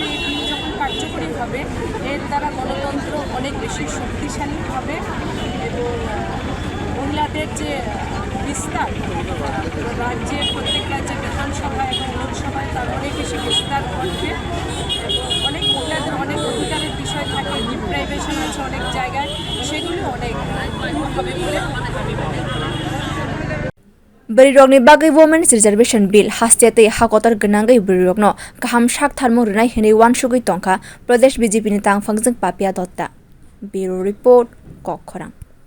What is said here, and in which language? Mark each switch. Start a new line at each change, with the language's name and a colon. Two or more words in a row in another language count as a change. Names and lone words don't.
Bangla: এই বিল যখন কার্যকরী হবে এর দ্বারা গণতন্ত্র অনেক বেশি শক্তিশালী হবে, এবং মহিলাদের যে বিস্তার রাজ্যের প্রত্যেক রাজ্যে বিধানসভা এবং লোকসভায় তার অনেক বেশি বিস্তার ঘটবে, এবং অনেক মহিলাদের অনেক অধিকারের বিষয় থাকে, ডিপ্রাইভেশন আছে অনেক জায়গায়, সেগুলো অনেক দূর হবে বলে আমি মনে করি।
Kok Borok: bwrui bagwi Women's Reservation Bill haste te hakotor gnangui bwrui kaham sak tharmung rwnai hinui wansugui tongkha Pradesh BJP ni tangfangjak papiya
English: Bureau Report
Kok Borok: bokhorok।